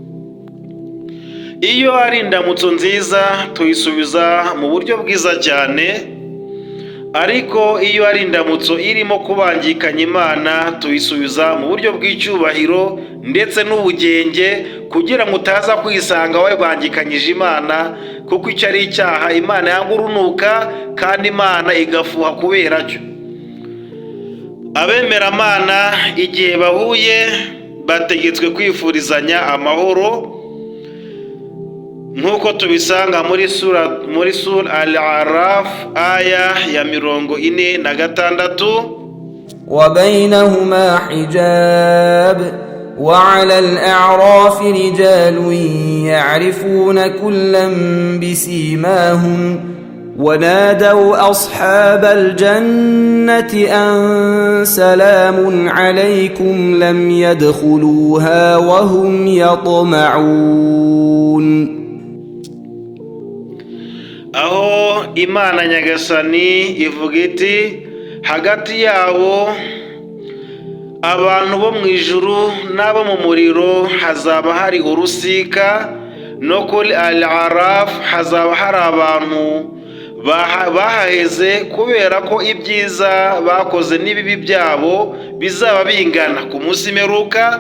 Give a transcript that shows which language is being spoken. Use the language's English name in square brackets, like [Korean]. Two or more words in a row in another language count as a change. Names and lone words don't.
[Kinyarwanda] iyo ari indamutso nziza tuyisubiza mu buryo bwiza cyane, ariko iyo ari indamutso irimo kubangikanya Imana tuyisubiza mu buryo bw'icyubahiro ndetse n'ubugenge, kugira ngo utaza kwisanga wabangikanyije Imana, kuko icyo ari icyaha Imana yanga urunuka kandi Imana igafuha kubera cyo. abemeramana igihe bahuye bategetswe kwifurizanya amahoro, nk'uko tubisanga muri sura Al-Araf aya ya 46. [Arabic] وبينهما حجاب وعلى الأعراف رجال يعرفون كلا بسيماهم ونادوا أصحاب الجنة أن سلام عليكم لم يدخلوها وهم يطمعون. [Kinyarwanda] aho Imana Nyagasani ivuga iti hagati yabo abantu bo mu ijuru n'abo mu muriro hazaba hari urusika, no kuri Al-Araf hazaba hari abantu bahaheze kubera ko ibyiza bakoze n'ibibi byabo bizaba bingana ku munsi mperuka.